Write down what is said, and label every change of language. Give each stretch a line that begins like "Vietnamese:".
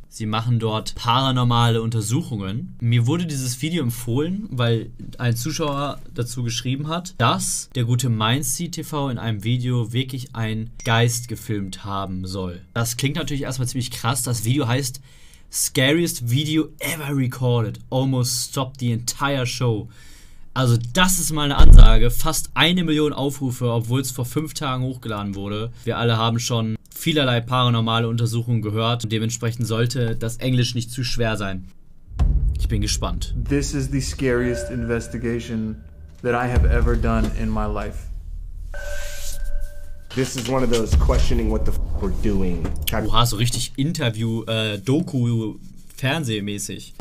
German: Sie machen dort paranormale Untersuchungen. Mir wurde dieses Video empfohlen, weil ein Zuschauer dazu geschrieben hat, dass der gute IST TV in einem Video wirklich einen Geist gefilmt haben soll. Das klingt natürlich erstmal ziemlich krass. Das Video heißt Scariest Video Ever Recorded.
English: Almost stopped the entire show.
German: Also das ist mal eine Ansage. Fast 1 Million Aufrufe, obwohl es vor 5 Tagen hochgeladen wurde. Wir alle haben schon vielerlei paranormale Untersuchungen gehört. Und dementsprechend sollte das Englisch nicht zu schwer sein. Ich bin gespannt.
English: This is the scariest investigation that I have ever done in my life. This is one of those questioning what the f we're doing.
German: Oha, so richtig Interview, Doku, Fernsehmäßig.